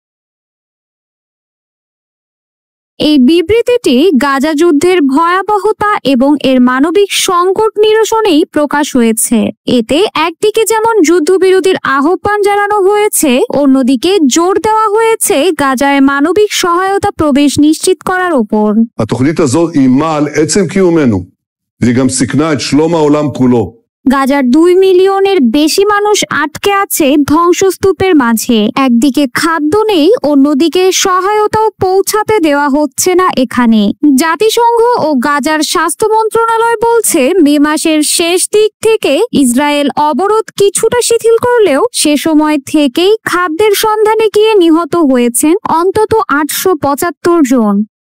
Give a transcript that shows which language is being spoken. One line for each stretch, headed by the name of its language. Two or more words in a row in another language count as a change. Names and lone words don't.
Bangla: এই বিবৃতিটি গাজা যুদ্ধের ভয়াবহতা এবং এর মানবিক সংকট নিরসনেই প্রকাশ হয়েছে। এতে একদিকে যেমন যুদ্ধবিরতির আহ্বান জানানো হয়েছে, অন্যদিকে জোর দেওয়া হয়েছে গাজায় মানবিক সহায়তা প্রবেশ নিশ্চিত করার উপর।
Hebrew: התוכנית הזאת איימה על עצם קיומנו, והיא גם סיכנה את שלום העולם כולו।
Bangla: গাজার 2 মিলিয়নের বেশি মানুষ আটকে আছে ধ্বংসস্তূপের মাঝে। একদিকে খাদ্য নেই, অন্যদিকে সহায়তাও পৌঁছাতে দেওয়া হচ্ছে না এখানে। জাতিসংঘ ও গাজার স্বাস্থ্য মন্ত্রণালয় বলছে মে মাসের শেষ দিক থেকে ইসরায়েল অবরোধ কিছুটা শিথিল করলেও সে সময় থেকেই খাদ্যের সন্ধানে গিয়ে নিহত হয়েছেন অন্তত 875 জন।